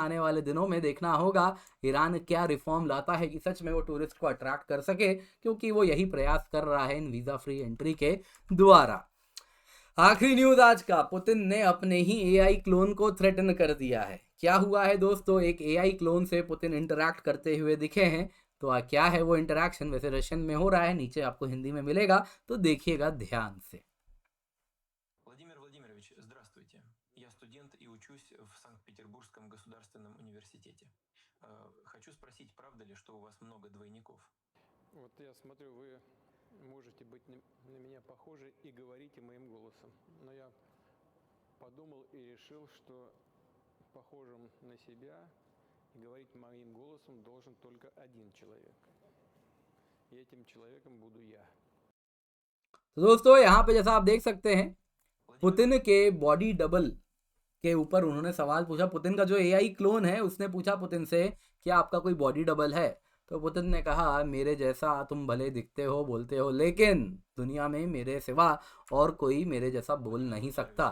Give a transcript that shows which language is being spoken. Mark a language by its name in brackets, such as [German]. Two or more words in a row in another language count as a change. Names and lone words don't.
[Hindi] आने वाले दिनों में देखना होगा ईरान क्या रिफॉर्म लाता है कि सच में वो टूरिस्ट को अट्रैक्ट कर सके, क्योंकि वो यही प्रयास कर रहा है इन [English] visa free entry [Hindi] के द्वारा। आखिरी न्यूज आज का, पुतिन ने अपने ही [English] AI clone [Hindi] को थ्रेटन कर दिया है। क्या हुआ है दोस्तों, एक [English] AI clone [Hindi] से पुतिन इंटरैक्ट करते हुए दिखे हैं। तो क्या है वो इंटरैक्शन, वैसे रशियन में हो रहा है, नीचे आपको हिंदी में मिलेगा, तो देखिएगा ध्यान से। [Russian] Владимир Владимирович, здравствуйте. Я студент и учусь в Санкт-Петербургском государственном университете. Хочу спросить, правда ли, что у вас много двойников? Вот я смотрю, вы можете быть на меня похожи и говорите моим голосом. Но я подумал и решил, что похожим на себя и говорить моим голосом должен только один человек. И этим человеком буду я. [Hindi] तो दोस्तों यहाँ पे जैसा आप देख सकते हैं, पुतिन के [English] body double [Hindi] के ऊपर उन्होंने सवाल पूछा। पुतिन का जो [English] AI clone [Hindi] है उसने पूछा पुतिन से, क्या आपका कोई [English] body double [Hindi] है? तो पुतिन ने कहा, मेरे जैसा तुम भले दिखते हो, बोलते हो, लेकिन दुनिया में मेरे सिवा और कोई मेरे जैसा बोल नहीं सकता।